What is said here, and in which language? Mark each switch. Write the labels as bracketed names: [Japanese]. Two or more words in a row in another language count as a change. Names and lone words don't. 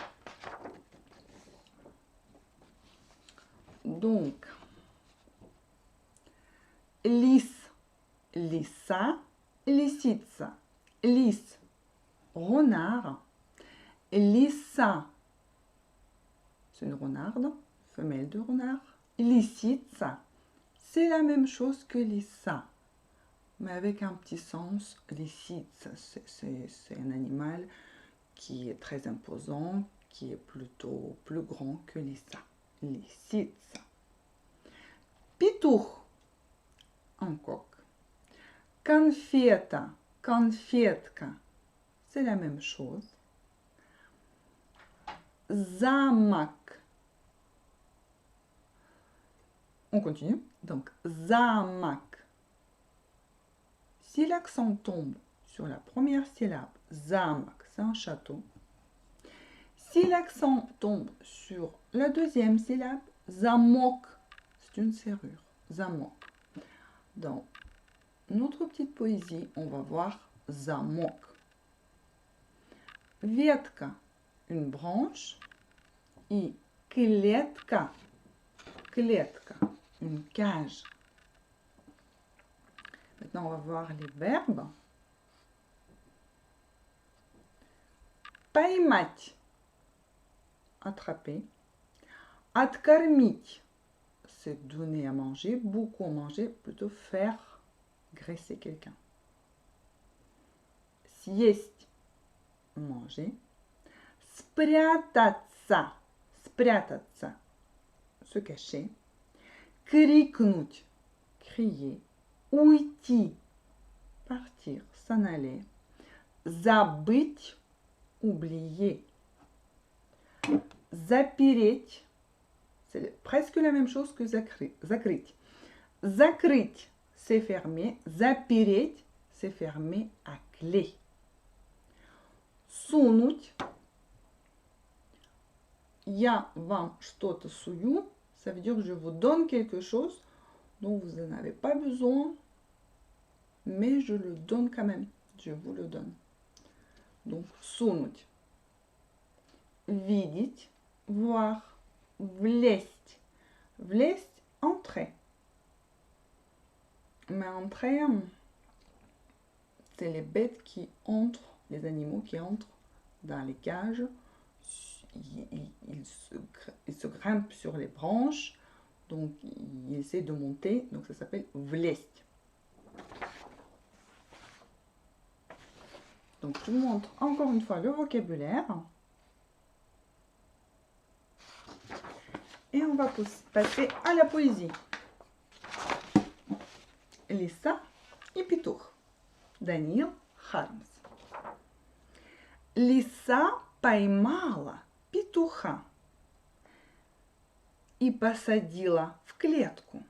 [French] Donc, [Russian] лис, лиса, лисица, лис, [French] renard, lissa, c'est une renarde, femelle de renard, lisica, c'est la même chose que lissa, mais avec un petit sens. Lisica, c'est un animal qui est très imposant, qui est plutôt plus grand que lissa. Lisica. Pituch, un coq. [Russian] Конфета, конфетка, [French] c'est la même chose. [Russian] Замок. [French] On continue. Donc, замок. Si l'accent tombe sur la première syllabe, замок, c'est un château. Si l'accent tombe sur la deuxième syllabe, замок, c'est une serrure. Замок. Dans notre petite poésie, on va voir замок. [Russian] Ветка, [French] une branche. [Russian] Et клетка, клетка, [French] une cage. Maintenant, on va voir les verbes. Поймать, attraper. Откормить, c'est donner à manger, beaucoup à manger, plutôt faire graisser quelqu'un. Съесть, manger. [Russian] Спрятаться, спрятаться, [French] se cacher. Крикнуть, crier. Уйти, partir, s'en aller. Забыть, oublier. Запереть, c'est presque la même chose que закрыть. [Russian] Закрыть, [French] c'est fermer. Запереть, c'est fermer à clé. [Russian] Сунуть. Я вам что-то сую, [French] ça veut dire que je vous donne quelque chose dont vous n'en avez pas besoin, mais je le donne quand même. Je vous le donne. Donc, [Russian] сунуть. Видеть, voir. Влезть. Влезть, [French] entrer. Mais entrer, c'est les bêtes qui entrent, les animaux qui entrent dans les cages. Il se grimpe sur les branches, donc il essaie de monter, donc ça s'appelle влезть. Donc je vous montre encore une fois le vocabulaire. Et on va passer à la poésie. [Russian] Лиса и петух. Даниил Хармс. Лиса поймала петуха и посадила в клетку.